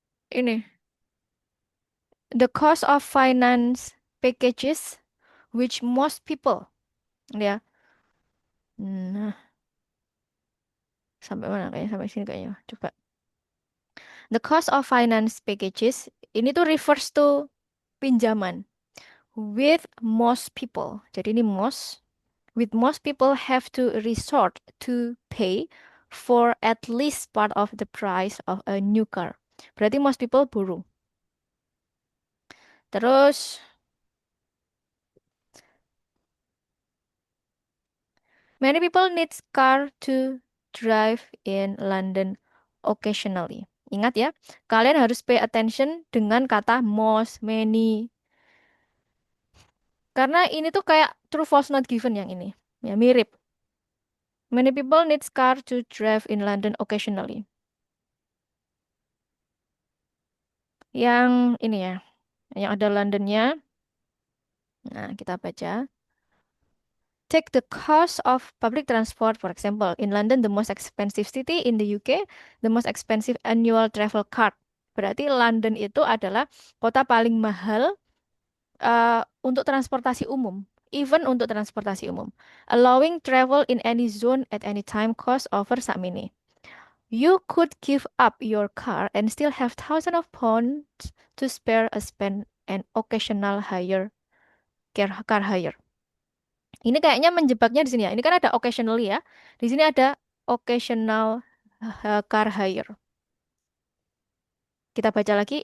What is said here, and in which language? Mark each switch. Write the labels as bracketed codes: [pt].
[id] Ini. [en] The cost of finance packages which most people. [id] Ya. Nah, sampai mana kayaknya? Sampai sini kayaknya. Coba. [en] The cost of finance packages. [id] Ini tuh [en] refers to pinjaman. With most people. [id] Jadi ini most. [en] With most people have to resort to pay for at least part of the price of a new car. [id] Berarti [en] most people borrow. [id] Terus, [en] many people need car to drive in London occasionally. [id] Ingat ya, kalian harus [en] pay attention [id] dengan kata [en] most, many. [id] Karena ini tuh kayak [en] true false not given [id] yang ini. Ya, mirip. [en] Many people need car to drive in London occasionally. [id] Yang ini ya, yang ada Londonnya. Nah, kita baca. [en] Take the cost of public transport, for example. In London, the most expensive city in the UK, the most expensive annual travel card. [id] Berarti London itu adalah kota paling mahal untuk transportasi umum. Even untuk transportasi umum. [en] Allowing travel in any zone at any time cost over sakmini. You could give up your car and still have thousands of pounds to spare a spend an occasional car hire. [id] Ini kayaknya menjebaknya di sini ya. Ini kan ada occasionally ya. Di sini ada [en] occasional car hire. [id] Kita baca lagi.